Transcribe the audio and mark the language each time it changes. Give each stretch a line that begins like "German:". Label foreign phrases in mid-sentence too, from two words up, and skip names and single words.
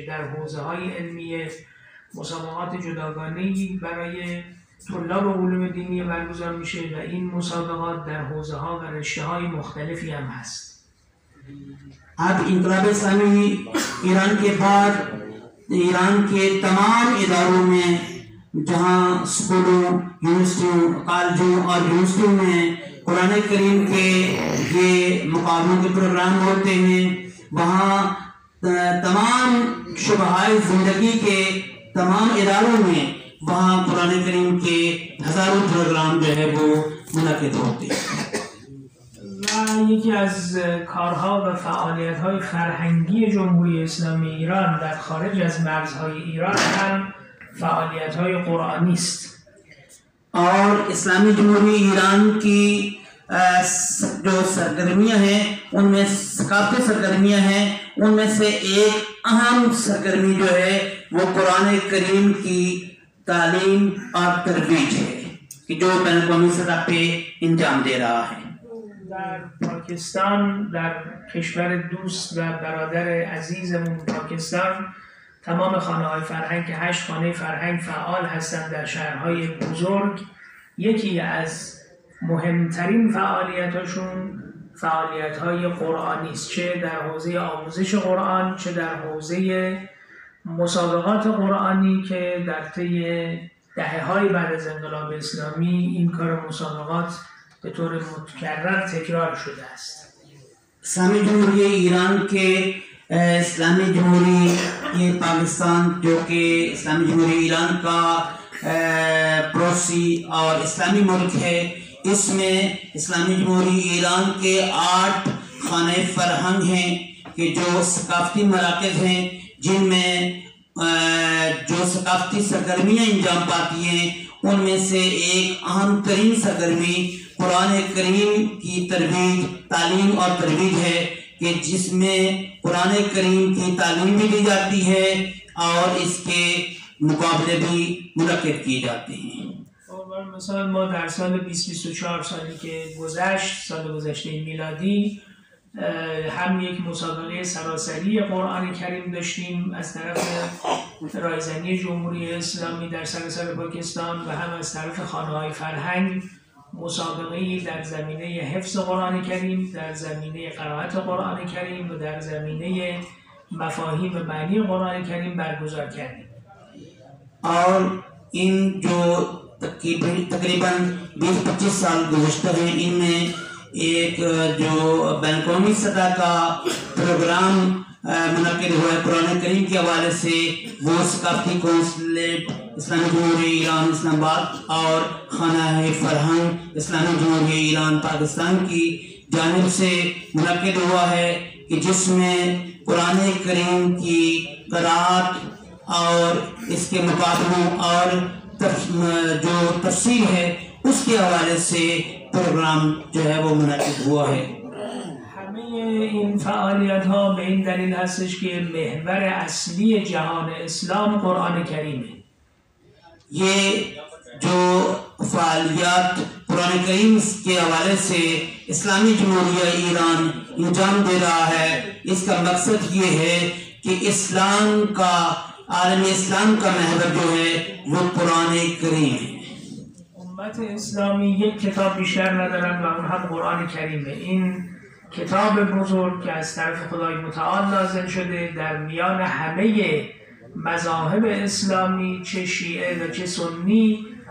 Persian: در حوزه‌های علمیه مسابقات جداگانه‌ای برای طلاب علوم دینی برگزار میشه و این مسابقات در حوزه‌ها و رشته‌های مختلفی هم هست.
Urdu: اب انقلاب اسلامی ایران کے بعد ایران کے تمام اداروں میں جہاں اسکولوں، یونیورسٹیوں، کالجوں اور یونیورسٹیوں میں قرآن کریم کے یہ مقابلوں کے پروگرام ہوتے ہیں، وہاں تمام شعبہ ہائے زندگی کے تمام اداروں میں وہاں قرآن کریم کے ہزاروں پروگرام جو ہے وہ منعقد ہوتے ہیں.
Persian: و یکی از کارها و فعالیت‌های فرهنگی جمهوری اسلامی ایران در خارج از مرزهای ایران هم فعالیت‌های قرآنی است.
Urdu: اور اسلامی جمہوری ایران کی جو سرگرمیاں ہیں ان میں ثقافتی سرگرمیاں ہیں، ان میں سے ایک اہم سرگرمی جو ہے وہ قرآن کریم کی تعلیم اور ترویج ہے کہ جو بین الاقوامی سطح پہ انجام دے رہا ہے.
Persian: در پاکستان، در کشور دوست و برادر عزیزمون پاکستان، تمام خانه‌های فرهنگ که 8 خانه فرهنگ فعال هستند در شهرهای بزرگ، یکی از مهمترین فعالیتاشون فعالیت‌های قرآنی است، چه در حوزه آموزش قرآن، چه در حوزه مسابقات قرآنی که در طی دهه‌های بعد از انقلاب اسلامی این کار مسابقات به طور متکرر تکرار شده است.
Urdu: اسلامی جمہوری ایران کے اسلامی جمہوری یہ پاکستان جو کہ اسلامی جمہوری ایران کا پڑوسی اور اسلامی ملک ہے، اس میں اسلامی جمہوری ایران کے 8 خانے فرہنگ ہیں کہ جو ثقافتی مراکز ہیں جن میں جو ثقافتی سرگرمیاں انجام پاتی ہیں، ان میں سے ایک اہم ترین سرگرمی قرآن کریم کی ترویج، تعلیم اور ترویج ہے کہ جس میں قرآن کریم کی تعلیم بھی دی جاتی ہے اور اس کے مقابلے بھی منعقد کیے جاتے ہیں.
Persian: مثلا ما در سال 2024 سالی که گذشت، سال گذشته میلادی، هم یک مسابقه سراسری قرآن کریم داشتیم از طرف رایزنی جمهوری اسلامی در سراسر پاکستان و هم از طرف خانه‌های فرهنگ مسابقه‌ای در زمینه حفظ قرآن کریم، در زمینه قرائت قرآن کریم و در زمینه مفاهیم معنی قرآن کریم برگزار کردیم.
Urdu: اور ان جو تقریباً 20-25 سال گزشتہ ہیں، ان میں ایک جو بین الاقوامی سطح کا پروگرام منعقد ہوا ہے قرآن کریم کے حوالے سے، وہ ثقافتی کونسلیٹ اسلامی جمہوری ایران اسلام آباد اور خانہ فرہنگ اسلامی جمہوری ایران پاکستان کی جانب سے منعقد ہوا ہے کہ جس میں قرآن کریم کی قراءت اور اس کے مقابلوں اور جو تفسیر ہے اس کے حوالے سے پروگرام جو ہے وہ منعقد ہوا ہے.
Persian: همه این فعالیت‌ها به این دلیل هستش که محور اصلی جهان اسلام قرآن کریمه.
Urdu: یہ جو فعالیات قرآن کریم کے حوالے سے اسلامی جمہوریہ ایران انجام دے رہا ہے، اس کا مقصد یہ ہے کہ اسلام کا عالم اسلام کا محور جو ہے وہ قرآن کریم ہے.
Persian: امت اسلامی یک کتاب بیشتر ندارن و اون هم قرآن کریمه. این کتاب بزرگ که از طرف خدای متعال نازل شده در میان همه مذاهب اسلامی، چه شیعه و چه سنی،